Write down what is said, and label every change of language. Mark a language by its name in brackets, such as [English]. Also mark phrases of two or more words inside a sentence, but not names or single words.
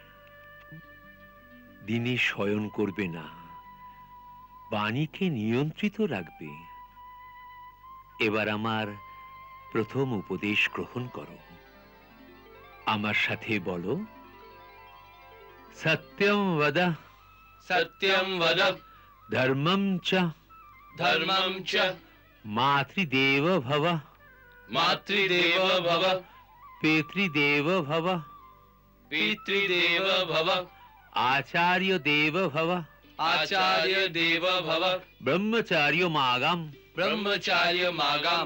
[Bangla] দিনে শয়ন করবে না, বাণীকে নিয়ন্ত্রিত রাখবে। এবার আমার প্রথম উপদেশ গ্রহণ করো। আমার সাথে বলো, [Sanskrit] সত্যম বদ, सत्यं वद, ধর্মম চ, धर्मं च, मातृदेव भव, मातृदेव भव, पितृदेव भव, पितृदेव भव, आचार्य देव भव, आचार्य देव भव, ब्रह्मचार्य मागाम, ब्रह्मचार्य मागाम।